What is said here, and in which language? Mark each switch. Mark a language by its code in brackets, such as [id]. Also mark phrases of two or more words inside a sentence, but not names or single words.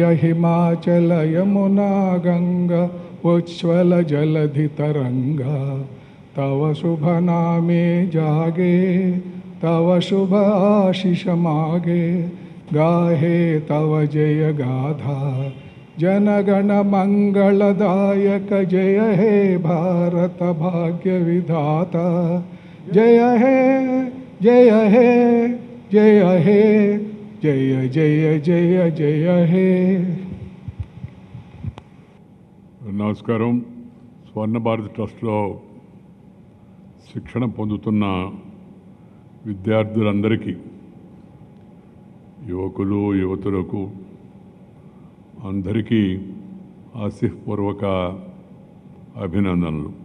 [bn] হিমাচল যমুনা গঙ্গা উজ্জ্বল জলধি তরঙ্গ তব শুভ নামে জাগে তব শুভ আশিস মাগে গাহে তব জয় গাথা জনগণ মঙ্গলদায়ক জয় হে ভারত ভাগ্য বিধাতা জয় হে জয় হে জয় হে জয় জয় জয় জয় হে। [te] నమస్కారం. స్వర్ణ భారత్ ట్రస్ట్లో శిక్షణ పొందుతున్న విద్యార్థులందరికీ, యువకులు యువతులకు అందరికీ ఆశీర్పూర్వక అభినందనలు.